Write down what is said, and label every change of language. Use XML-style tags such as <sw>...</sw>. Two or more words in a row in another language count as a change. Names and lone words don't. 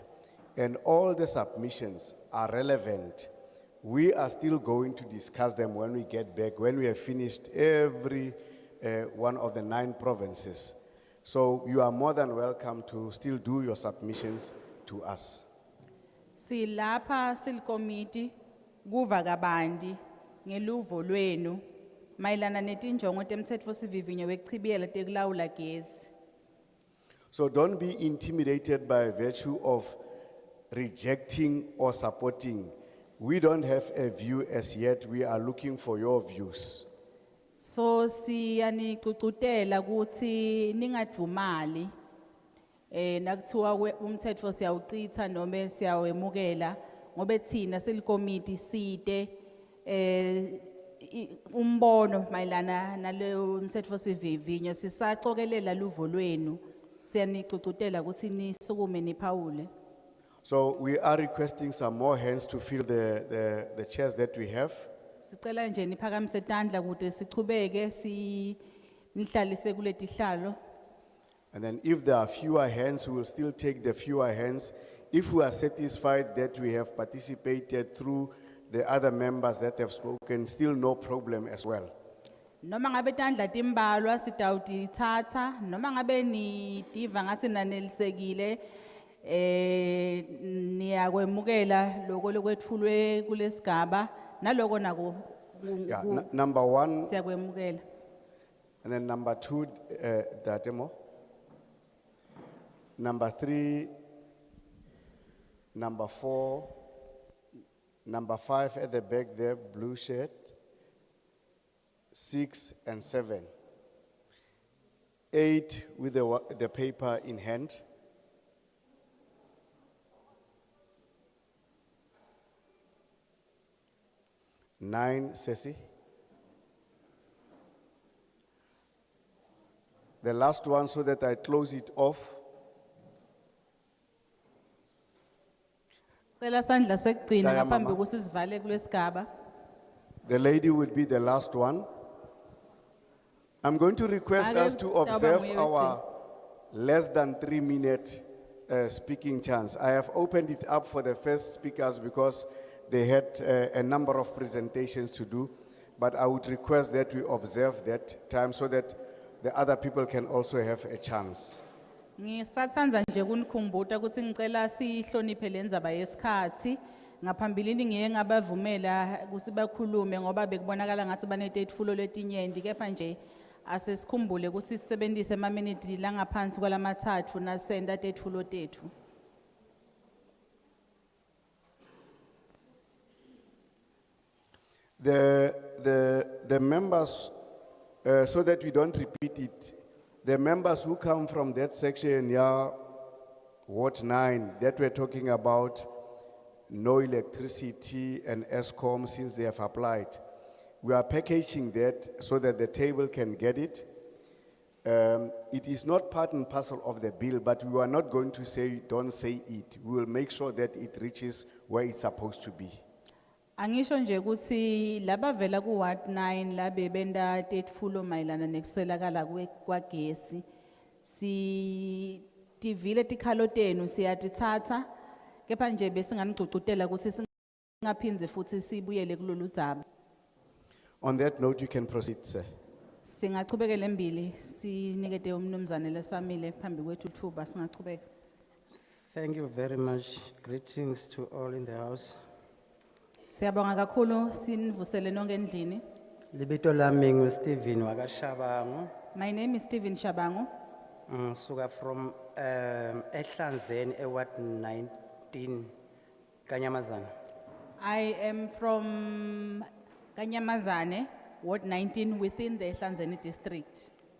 <en>And all the submissions are relevant. We are still going to discuss them when we get back, when we have finished every one of the 9 provinces. So you are more than welcome to still do your submissions to us.</en> <ss>Silapha committee kuva kabandi ngeluvo lwenu mayelana netinjongo temtsetfosivivinyo wekuchibiyela tekulawula gesi.</ss> <en>So don't be intimidated by virtue of rejecting or supporting. We don't have a view as yet. We are looking for your views.</en> <ss>So siyanicucutela ukuthi ningadvumali nakuthiwa umtsetfo siyawucitha noma siyawemukela ngobe thina selikomiti side umbono mayelana naleyo mtsetfo sivivinyo sisacokelela luvo lwenu siyanicucutela ukuthi nisukume niphawule.</ss> <en>So we are requesting some more hands to fill the chairs that we have.</en> <ss>Sicela nje niphakamise tandla kude sichubeke nihlalise kule tihlalo.</ss> <en>And then if there are fewer hands, we will still take the fewer hands. If we are satisfied that we have participated through the other members that have spoken, still no problem as well.</en> <ss>Noma ngabe tandla timbalwa sitawutithatha noma ngabe nitiva ngathi nanelisekile niyakwemukela lokho lokwetfulwe kulesigaba naloko nako</ss> <en>Yeah, number 1,</en> <ss>siyakwemukela.</ss> <en>and then number 2, Datemo. Number 3, number 4, number 5 at the back there, blue shirt, 6 and 7. 8 with the paper in hand. 9, Ceci. The last one so that I close it off.</en> <ss>Cela sandla sekugcina Hlaya, ngaphambi mama. kokuthi sivale kulesigaba.</ss> <en>The lady will be the last one. I'm going to request</en> <ss>Ake,</ss> <en>us to</en> <ss>Taba</ss> <en>observe</en> <ss>nguye</ss> <en>our less than 3-minute speaking chance. I have opened it up for the first speakers because they had a number of presentations to do, but I would request that we observe that time so that the other people can also have a chance.</en> <ss>Ngisathanda nje kunikhumbuta ukuthi ngicela sihloniphe lenzaba yesikhathi ngaphambilini ngiye ngabavumela ukuthi bakhulume ngoba bekubonakala ngathi banetetfulo letinyenti kepha nje asesikhumbule ukuthi sisebenzise ama-minute langaphansi kwalamathathu nasenda tetfulo tethu.</ss> <en>The members, so that we don't repeat it, the members who come from that section, yeah, Ward 9, that we're talking about, no electricity and ESCOM since they have applied. We are packaging that so that the table can get it. It is not part and parcel of the bill, but we are not going to say, don't say it. We will make sure that it reaches where it's supposed to be.</en> <ss>Angisho nje ukuthi laba vela ku Ward 9 labe benda tetfulo mayelana nekuswelakala kwagesi si tivile tikhalo tenu siyatithatha kepha nje bese nganicucutela ukuthi singaphindze futhi sibuyele kulolu dzaba.</ss> <en>On that note, you can proceed, sir.</en> <ss>Singachubekela embili sinikete umnumzane lesamile phambi kwethu thuba singachubeka.</ss> <en>Thank you very much. Greetings to all in the house.</en> <ss>Siyabonga kakhulu sinivusele nonke endlini. Libito lami nguStephen wakashabango.</ss> <en>My name is Stephen Shabango. Suka from Ehlanzeni Ward 9 19, Kanyamazan. I am from Kanyamazane, Ward 19, within the Hlanzeni district.</en>